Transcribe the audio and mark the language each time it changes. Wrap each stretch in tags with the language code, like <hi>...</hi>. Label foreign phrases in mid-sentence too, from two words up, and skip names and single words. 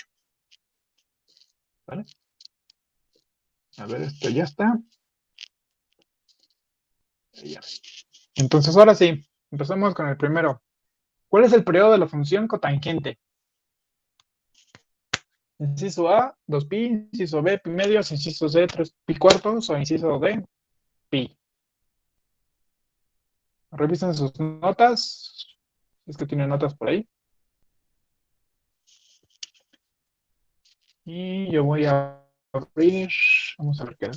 <es>¿Vale? A ver, esto ya está. Ya. Entonces ahora sí, empezamos con el primero. ¿Cuál es el periodo de la función cotangente? Inciso A, 2pi, inciso B, pi medios, inciso C, 3pi cuartos o inciso D, pi. Revisen sus notas, es que tienen notas por ahí. Y yo voy a abrir, vamos a ver qué es.</es>